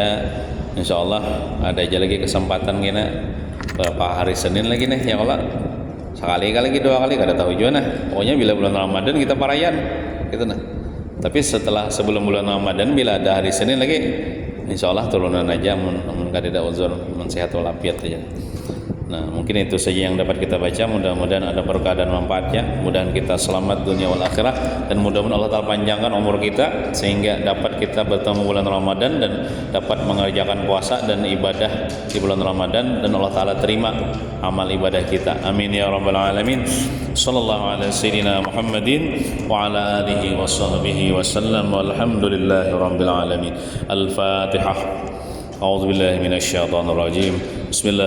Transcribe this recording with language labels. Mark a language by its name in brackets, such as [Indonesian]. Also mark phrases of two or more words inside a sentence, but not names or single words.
[Indonesian] Insyaallah ada aja lagi kesempatan kita beberapa hari Senin lagi nih [Arabic] يا الله. [Banjar] Sekali lagi 2 kali kada tahu juga nah. Pokoknya bila bulan Ramadan kita parayan gitu nah. [Indonesian] Tapi sebelum bulan Ramadan bila ada hari Senin lagi insyaallah turunan aja mun kada ada uzur, mun sehat walafiat aja. Nah, mungkin itu saja yang dapat kita baca. Mudah-mudahan ada berkah dan manfaatnya. Mudah-mudahan kita selamat [Arabic] دنيا والآخرة, [Indonesian] dan mudah-mudahan Allah Ta'ala panjangkan umur kita sehingga dapat kita bertemu bulan Ramadan dan dapat mengerjakan puasa dan ibadah di bulan Ramadan, dan Allah Ta'ala terima amal ibadah kita. [Arabic] آمين يا رب العالمين. صلى الله على سيدنا محمد وعلى آله وصحبه وسلم، والحمد لله رب العالمين. Al-Fatihah. أعوذ بالله من الشيطان الرجيم. بسم الله الرحمن الرحيم.